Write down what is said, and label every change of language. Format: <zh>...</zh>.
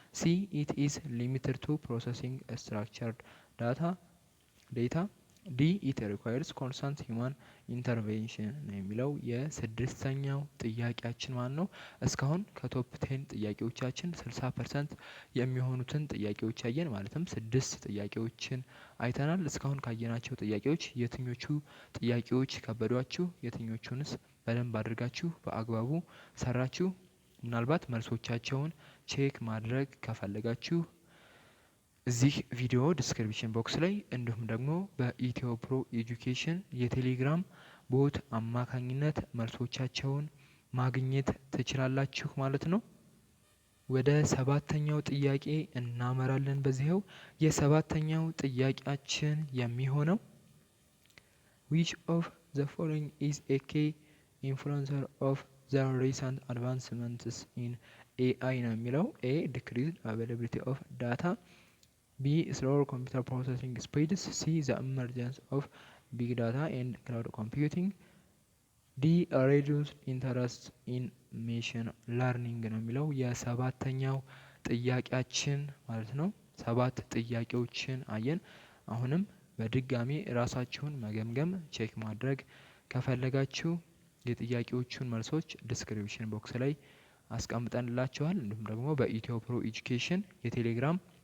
<en>C it is limited to processing structured data. D it requires constant human</en> <am>ኢንተርቬንሽን ነው የሚለው የስድስተኛው ጥያቄያችን ማለት ነው። እስካሁን ከቶፕ 10 ጥያቄዎቻችን 60% የሚሆኑትን ጥያቄዎች ያየን፣ ማለትም 6 ጥያቄዎችን አይተናል። እስካሁን ካየናቸው ጥያቄዎች የትኞቹ ጥያቄዎች ከበዷችሁ፣ የትኞቹንስ በደንብ አድርጋችሁ በአግባቡ ሰራችሁ? ምናልባት መልሶቻቸውን ቼክ ማድረግ ከፈለጋችሁ እዚህ ቪዲዮ ዲስክሪፕሽን ቦክስ ላይ እንዲሁም ደግሞ በኢትዮ ፕሮ ኤጁኬሽን የቴሌግራም ቦት አማካኝነት መልሶቻቸውን ማግኘት ትችላላችሁ ማለት ነው። ወደ ሰባተኛው ጥያቄ እናመራለን። በዚህው የሰባተኛው ጥያቄያችን የሚሆነው</am> <en>which of the following is a key influencer of the recent advancements in AI</en> <am>ነው የሚለው።</am> <en>A decreased availability of data. B slower computer processing speeds. C the emergence of big data and cloud computing. D reduced interest in machine learning</en> <am>ነው የሚለው የሰባተኛው ጥያቄያችን ማለት ነው። 7 ጥያቄዎችን አየን። አሁንም በድጋሚ ራሳችሁን መገምገም ቼክ ማድረግ ከፈለጋችሁ የጥያቄዎቹን መልሶች ዲስክሪፕሽን ቦክስ ላይ አስቀምጠንላችኋል። እንዲሁም ደግሞ በኢትዮ ፕሮ ኤጁኬሽን የቴሌግራም</am>